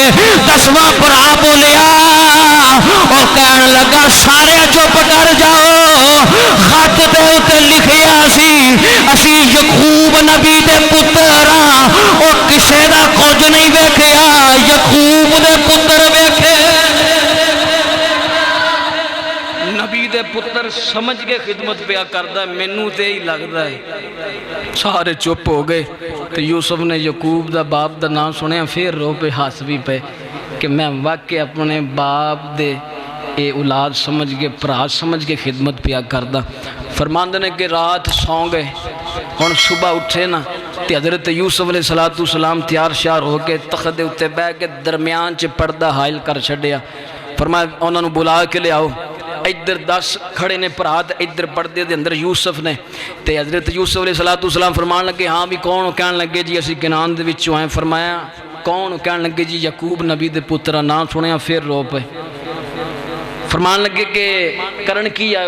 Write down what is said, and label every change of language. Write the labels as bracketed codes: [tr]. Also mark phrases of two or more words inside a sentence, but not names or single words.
[pa] 10واں بھرا بولیا اور کہن لگا سارے چپ کر جاؤ، خط دے اتے لکھیا سی اسی یعقوب نبی دے پتر ہاں، اور کسے دا کجھ نہیں ویکھیا، یعقوب دے پتر ویکھے. नबी نبی دے پتر سمجھ کے خدمت پیا کردا ہے، مینوں تے ہی لگدا ہے۔ سارے چپ ہو گئے تو یوسف نے یعقوب دا باپ دا نام سنیا، پھر رو پہ ہس بھی پے کہ میں واقعی اپنے باپ دے اے اولاد سمجھ کے پرا سمجھ کے خدمت پیا کردا۔ فرماندے نے کہ رات سو گئے، ہن صبح اٹھے نا تے حضرت یوسف علیہ السلام تیار شیار ہو کے تخت دے اتے بہ کے درمیان چ پردہ حائل کر چھڈیا۔ فرمایا انہاں نوں بلا کے لے آؤ، ادھر 10 کھڑے نے بھرا تے ادھر پردے دے اندر یوسف نے تے حضرت یوسف علیہ السلام فرمان لگے ہاں بھی کون؟ کہن لگے جی اسی کنعان دے وچوں آئے۔ فرمایا کون؟ کہن لگے جی یعقوب نبی دے پتر، نام سنیا پھر رو پے۔ فرمان لگے کہ کرن کی آئے؟